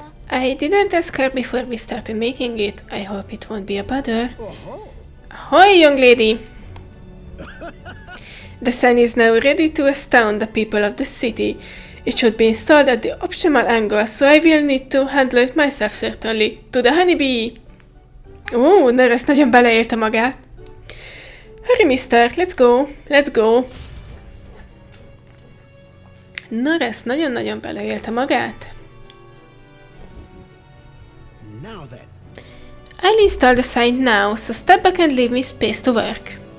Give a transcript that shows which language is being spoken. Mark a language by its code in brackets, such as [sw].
[en] I didn't ask her before we started making it. I hope it won't be a bother. Ahoy, young lady! The sign is now ready to astound the people of the city. It should be installed at the optimal angle, so I will need to handle it myself certainly. To the honeybee! [hu] Ó, Norris nagyon beleérte magát. [en] Hurry, mister, let's go, let's go. [hu] Norris nagyon-nagyon beleélte magát. [en] Now then. I'll install the sign now, so step back and leave me space to work.